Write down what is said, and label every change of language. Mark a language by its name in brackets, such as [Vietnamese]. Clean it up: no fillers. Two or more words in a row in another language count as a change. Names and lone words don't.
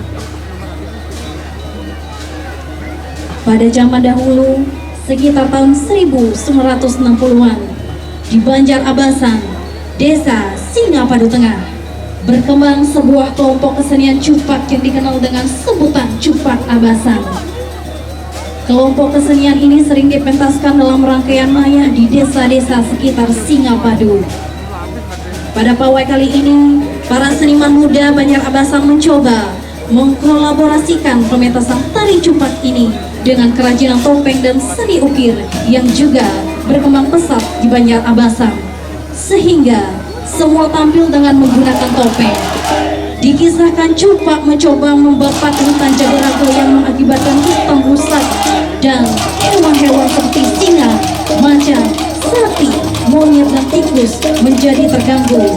[Indonesian] Pada zaman dahulu, sekitar tahun 1960-an, di Banjar Abasan, Desa Singapadu Tengah, berkembang sebuah kelompok kesenian cupak yang dikenal dengan sebutan Cupak Abasan. Kelompok kesenian ini sering dipentaskan dalam rangkaian maya di desa-desa sekitar Singapadu. Pada pawai kali ini, para seniman muda Banjar Abasan mencoba mengkolaborasikan pementasan tari cupak ini dengan kerajinan topeng dan seni ukir yang juga berkembang pesat di Banjar Abasan, sehingga semua tampil dengan menggunakan topeng. Dikisahkan cupak mencoba membabat hutan Jagaraga yang mengakibatkan hitam rusak dan hewan-hewan seperti singa, macan, sapi, monyet dan tikus menjadi terganggu.